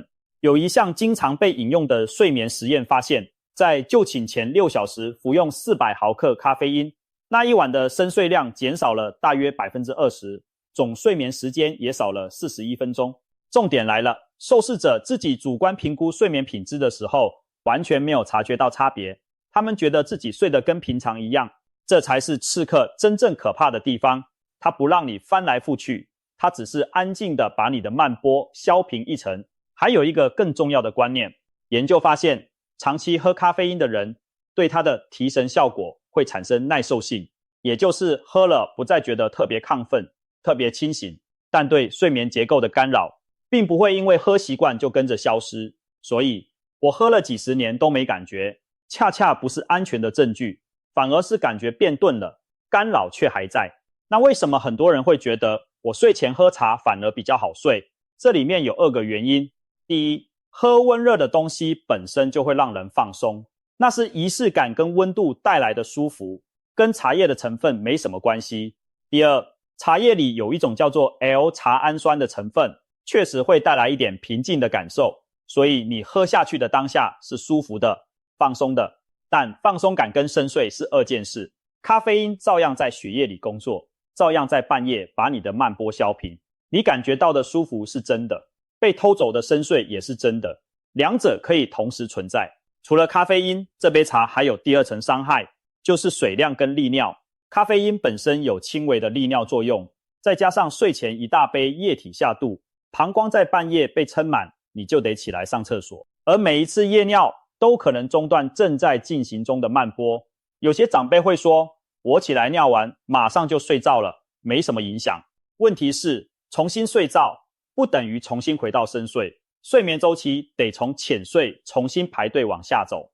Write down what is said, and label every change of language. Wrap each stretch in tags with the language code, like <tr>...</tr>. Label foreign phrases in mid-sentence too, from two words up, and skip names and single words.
<zh>有一項經常被引用的睡眠實驗發現，在就寢前6小時服用400毫克咖啡因，那一晚的深睡量減少了大約 20%， 總睡眠時間也少了41分鐘。重點來了，受試者自己主觀評估睡眠品質的時候，完全沒有察覺到差別。他們覺得自己睡得跟平常一樣。這才是刺客真正可怕的地方，它不讓你翻來覆去，它只是安靜地把你的慢波削平一層。還有一個更重要的觀念，研究發現，長期喝咖啡因的人，對它的提神效果會產生耐受性，也就是喝了不再覺得特別亢奮、特別清醒，但對睡眠結構的干擾，並不會因為喝習慣就跟着消失。所以，我喝了幾十年都沒感覺，恰恰不是安全的證據。反而是感覺變鈍了，干擾卻還在。那為什麼很多人會覺得我睡前喝茶反而比較好睡？這裡面有2個原因。第一，喝溫熱的東西本身就會讓人放鬆，那是儀式感跟溫度帶來的舒服，跟茶葉的成分沒什麼關係。第二，茶葉裡有一種叫做 L 茶氨酸的成分，確實會帶來一點平靜的感受，所以你喝下去的當下是舒服的、放鬆的。但放鬆感跟深睡是2件事，咖啡因照樣在血液裡工作，照樣在半夜把你的慢波削平。你感覺到的舒服是真的， 被偷走的深睡也是真的，兩者可以同時存在。除了咖啡因，這杯茶還有第二層傷害，就是水量跟利尿。咖啡因本身有輕微的利尿作用，再加上睡前一大杯液體下肚，膀胱在半夜被撐滿，你就得起來上廁所。而每一次夜尿都可能中斷正在進行中的慢波。有些長輩會說，我起來尿完馬上就睡着了，沒什麼影響。問題是，重新睡覺不等於重新回到深睡，睡眠週期得從淺睡重新排隊往下走。</zh>